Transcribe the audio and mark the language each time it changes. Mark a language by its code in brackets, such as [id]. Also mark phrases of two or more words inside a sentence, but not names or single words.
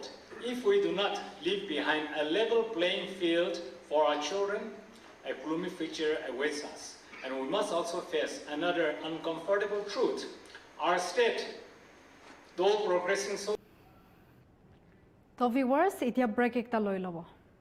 [en] If we do not leave behind a level playing field for our children, a gloomy future awaits us. And we must also face another uncomfortable truth. Our state, though progressing so... So viewers, [nag] itia break ekta loi lobo.